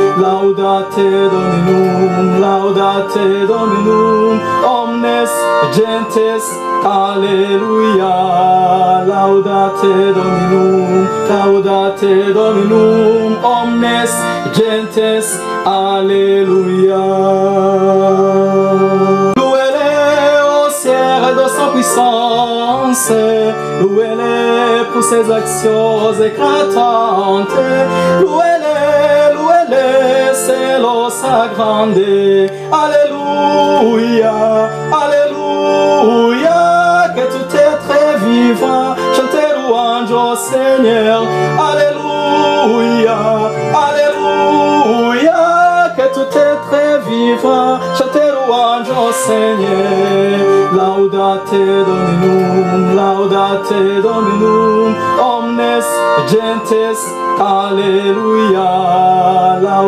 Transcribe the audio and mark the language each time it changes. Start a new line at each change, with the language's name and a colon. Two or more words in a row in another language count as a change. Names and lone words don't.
Latin: laudate Dominum, omnes gentes, alleluia, laudate Dominum, omnes gentes, alleluia.
French: Louez-le au ciel de sa puissance, louez-le pour ses actions éclatantes, louez-le, c'est l'eau sa grande, alléluia, alléluia, que tout être vivant, chantez louange au Seigneur, alléluia, alléluia, que tout être vivant, chantez louange au Seigneur,
Latin: laudate Dominum, omnes gentes, alléluia.